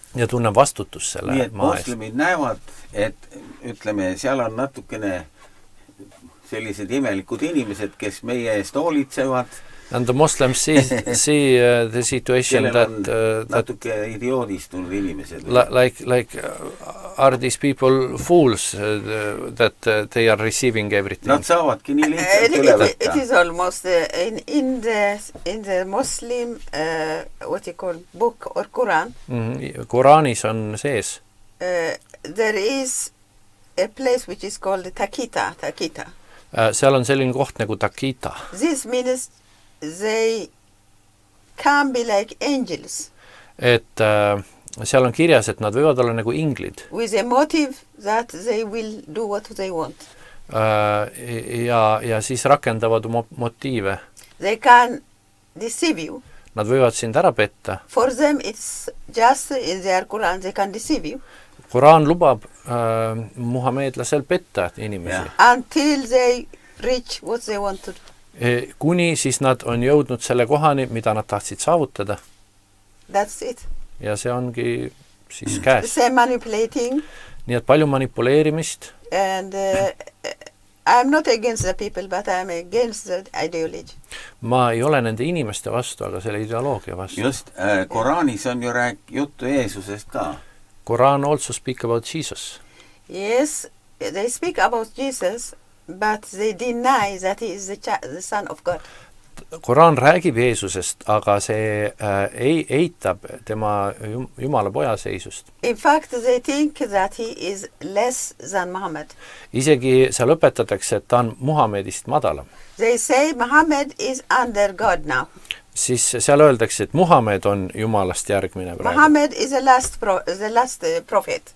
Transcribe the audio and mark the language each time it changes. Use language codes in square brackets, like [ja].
[et] Ja tunnen vastutus selle maa eest. Nii, et moslemid näevad, et ütleme, seal on natukene sellised imelikud inimesed, kes meie eest hoolitsevad. [en] And the Muslims see the situation that [et] natuke idioodistunud inimesed. [en] Like are these people fools that they are receiving everything? [et] Nad saavadki nii lihtsalt üle võtta. [en] It is almost in the Muslim what you call book or Quran. [et] Quranis on sees. [en] There is a place which is called Takita. [et] Seal on selline koht nagu Takita. [en] This means they can be like angels. [et] Et seal on kirjas, et nad võivad olla nagu inglid. [en] With a motive that they will do what they want. [et] Ja siis rakendavad motiive. [en] They can deceive you. [et] Nad võivad sind ära petta. [en] For them it's just in their Quran they can deceive you. [et] Koraan lubab muhameedlasel petta inimesi. [en] Until they reach what they want to do. [et] Kuni siis nad on jõudnud selle kohani, mida nad tahtsid saavutada. [en] That's it. [et] Ja see ongi siis käes. [en] See manipulating. [et] Nii et palju manipuleerimist. [en] And I'm not against the people, but I'm against the ideology. [et] Ma ei ole nende inimeste vastu, aga selle ideoloogia vastu. Just, Koraanis on ju juttu Jeesusest ka. [en] Quran also speak about Jesus. Yes, they speak about Jesus, but they deny that he is the son of God. [et] Koran räägib Jeesusest, aga see eitab tema Jumala poja seisust. [en] In fact, they think that he is less than Muhammad. [et] Isegi seal õpetatakse, et ta on Muhamedist madalam. [en] They say Muhammad is under God now. [et] Siis seal öeldakse, et Muhamed on Jumalast järgmine praegu. [en] Muhammad is the last prophet.